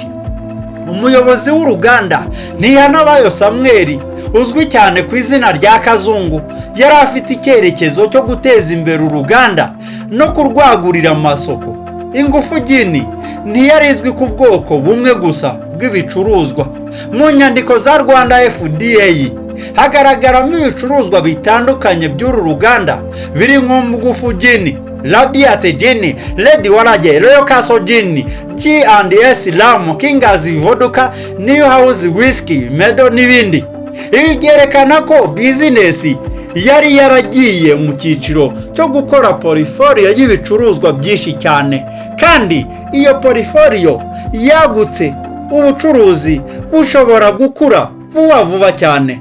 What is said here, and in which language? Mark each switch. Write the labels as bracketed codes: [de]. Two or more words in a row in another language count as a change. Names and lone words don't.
[rw] Umuyobozi w'uruganda Ntihanabayo Samuel uzwi cyane ku izina rya Kazungu yari afite icyerekezo cyo guteza imbere uruganda no kurwagurira amasoko. Ingufu Gin ntiyari izwi ku bwoko bumwe gusa bw'ibicuruzwa. Mu nyandiko za Rwanda FDA hagaragaramo ibicuruzwa bitandukanye by'uru ruganda birimo Nguvu Gin, Radiant Gin, Red Waragi, Royal Gin, G&S Lamu, King's Vodka, New House Whisky, Medo n'ibindi. Ibi byerekana ko bizinesi yari yaragiye mu cyiciro cyo gukora portfolio y'ibicuruzwa byinshi cyane, kandi iyo portfolio yagutse, ubucuruzi bushobora gukura vuba cyane.